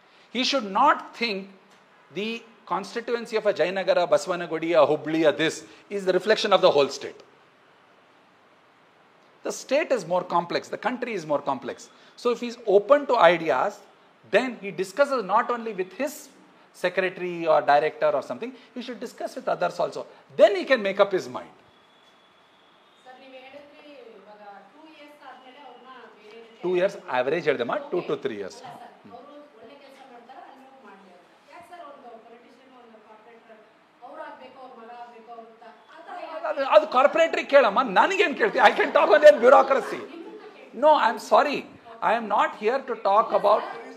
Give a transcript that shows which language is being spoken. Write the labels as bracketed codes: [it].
[en] He should not think the constituency of a Jayanagara, Basavanagudi, a Hubli, a this is the reflection of the whole state. The state is more complex. The country is more complex. So if he's open to ideas, then he discusses not only with his secretary or director or something, he should discuss with others also. Then he can make up his mind. Sir, you [kn] ಹೇಳಿದ್ರಿ ಇವಾಗ 2 years ಆದ್ಮೇಲೆ ಅವರನ್ನ [en] 2 years average ಹೇಳಿದಮ್ಮ, 2 to 3 years. [kn] ಅವರು ಒಳ್ಳೆ ಕೆಲಸ ಮಾಡ್ತಾರೆ, ಅಲ್ಲಿ ಹೋಗಿ ಮಾಡಲಿ ಅಂತ. ಯಾಕೆ ಸರ್ ಒಂದು ಪೊಲಿಟಿಷಿಯನ್, ಒಂದು ಕಾರ್ಪೊರೇಟರ್ ಅವ್ರು ಆಗ್ಬೇಕು, ಅವ್ರ ಮಗ ಆಗ್ಬೇಕು ಅಂತ ಅದು ಕಾರ್ಪೊರೇಟ್ರಿಗೆ ಕೇಳಮ್ಮ, ನನಗೇನು ಕೇಳ್ತೀವಿ? [en] I can talk on their bureaucracy. No, I am sorry, I am not here to talk about.